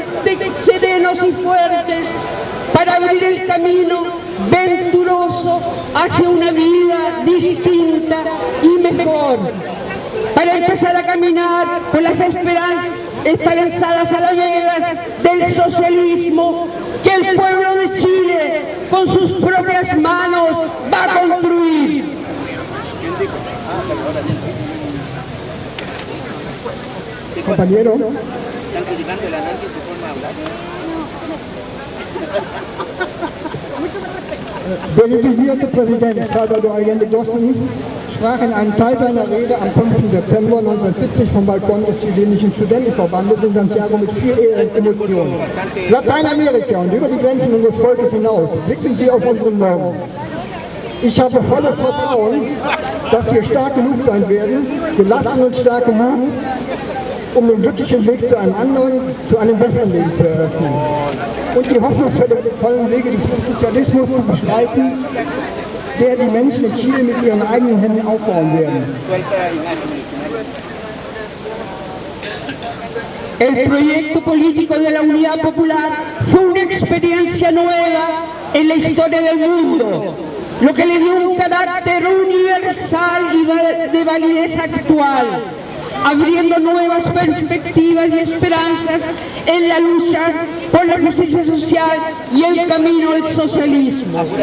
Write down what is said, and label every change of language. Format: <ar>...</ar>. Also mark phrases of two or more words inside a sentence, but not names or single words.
<es>serenos y fuertes para abrir el camino venturoso hacia una vida distinta y mejor, para empezar a caminar con las esperanzadas alamedas del socialismo que el pueblo de Chile con sus propias manos va a construir. Compañero. ¿Están criticando a la Nancy su forma de hablar?</es> <de>Der designierte Präsident Salvador Allende Bosen sprach in einem Teil seiner Rede am 5. September 1970 vom Balkon des chilenischen Studentenverbandes in Santiago mit viel Emotionen. Lateinamerika und über die Grenzen unseres Volkes hinaus blicken Sie auf unseren Morgen. Ich habe volles Vertrauen, dass wir stark genug sein werden, gelassen und stark genug, um den glücklichen Weg zu einem anderen, zu einem besseren Leben zu eröffnen und die hoffnungsvollen Wege des Sozialismus zu beschreiten, der die Menschen in Chile mit ihren eigenen Händen aufbauen werden.</de> <es>El proyecto político de la Unidad Popular fue una experiencia nueva en la historia del mundo, lo que le dio un carácter universal y de validez actual, abriendo nuevas perspectivas y esperanzas en la lucha por la justicia social y el camino al socialismo.</es>